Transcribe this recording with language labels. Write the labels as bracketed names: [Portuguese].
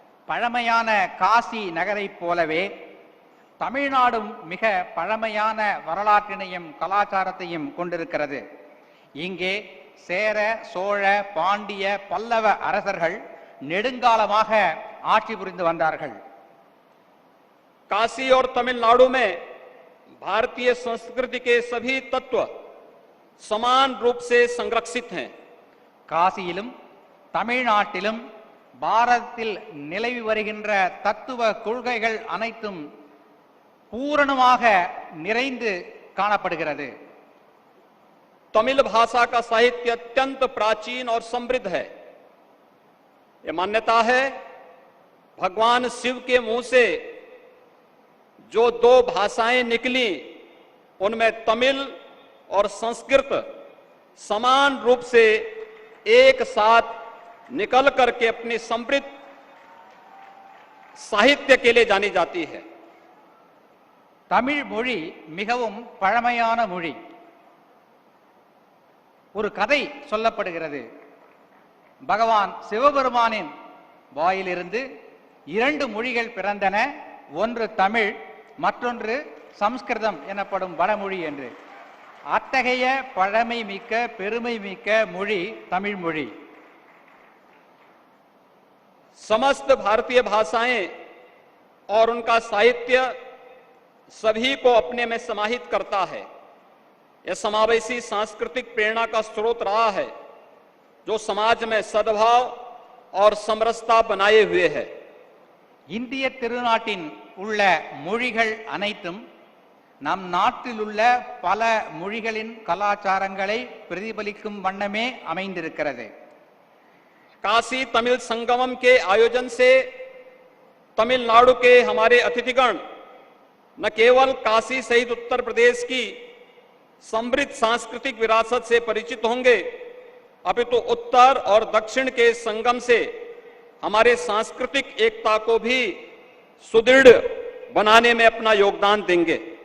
[Tamil] பழமையான காசி நகரைப் போலவே தமிழ்நாடும் மிக பழமையான வரலாற்றினையும் கலாச்சாரத்தையும் கொண்டிருக்கிறது. இங்கே சேர, சோழ, பாண்டிய, பல்லவ அரசர்கள் நெடுங்காலமாக ஆட்சி புரிந்து வந்தார்கள். [Hindi] काशी और तमिलनाडु में भारतीय संस्कृति के सभी तत्व समान रूप से संरक्षित हैं। [Tamil] காசியிலும் தமிழ்நாட்டிலும் பாரதத்தில் நிலவி வருகின்ற தத்துவ கொள்கைகள் அனைத்தும் பூரணமாக நிறைந்து காணப்படுகிறது. [Hindi] तमिल भाषा का साहित्य अत्यंत प्राचीन और समृद्ध है। यह मान्यता है भगवान शिव के मुंह से जो दो भाषाएं निकली उनमें तमिल और संस्कृत समान रूप से एक साथ निकल करके अपनी समृद्ध साहित्य के लिए जानी जाती है। [Tamil] தமிழ் மொழி மிகவும் பழமையான மொழி. ஒரு கதை சொல்லப்படுகிறது. பகவான் சிவபெருமானின் வாயிலிருந்து 2 மொழிகள் பிறந்தன. ஒன்று தமிழ், மற்றொன்று சம்ஸ்கிருதம் எனப்படும் வடமொழி என்று. அத்தகைய பழமை மிக்க பெருமை மிக்க மொழி தமிழ் மொழி. [Hindi] समस्त भारतीय भाषाएं और उनका साहित्य सभी को अपने में समाहित करता है. यह समावेशी सांस्कृतिक प्रेरणा का स्रोत रहा है जो समाज में सद्भाव और समरसता बनाए हुए है. [Tamil] இந்திய திருநாட்டின் உள்ள மொழிகள் அனைத்தும் நம் நாட்டில் உள்ள பல மொழிகளின் கலாச்சாரங்களை பிரதிபலிக்கும் வண்ணமே அமைந்திருக்கிறது. [Hindi] काशी तमिल संगमम के आयोजन से तमिलनाडु के हमारे अतिथिगण न केवल काशी सहित उत्तर प्रदेश की समृद्ध सांस्कृतिक विरासत से परिचित होंगे, अपितु उत्तर और दक्षिण के संगम से हमारे सांस्कृतिक एकता को भी सुदृढ़ बनाने में अपना योगदान देंगे.